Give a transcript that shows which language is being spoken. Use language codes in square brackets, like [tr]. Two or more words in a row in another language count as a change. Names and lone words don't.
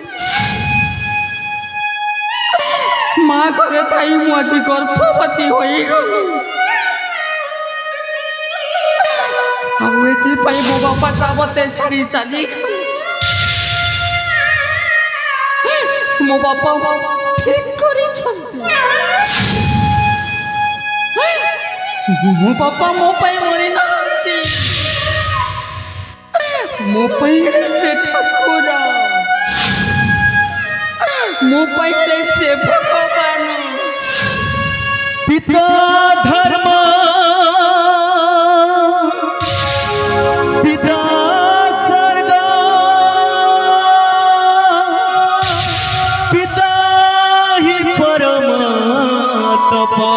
[or] ମା ଘରେ ଥାଇ ମୁଁ ଆଜି ଗର୍ଭବତୀ ହୋଇଗଲି ଆଉ ଏଥିପାଇଁ ମୋ ବାପାଟା ମୋତେ ଛାଡ଼ି ଚାଲି ମୋ ବାପା ଠିକ୍ କରିଛନ୍ତି। ମୋ ବାପା ମୋ ପାଇଁ ମରିନାହାନ୍ତି, ମୋ ପାଇଁ ସେ ଠାକୁର, ମୋ ପାଇଁ ସେ ଭଗବାନ। [sa] पिता धर्म पिता स्वर्ग पिता हि परम तप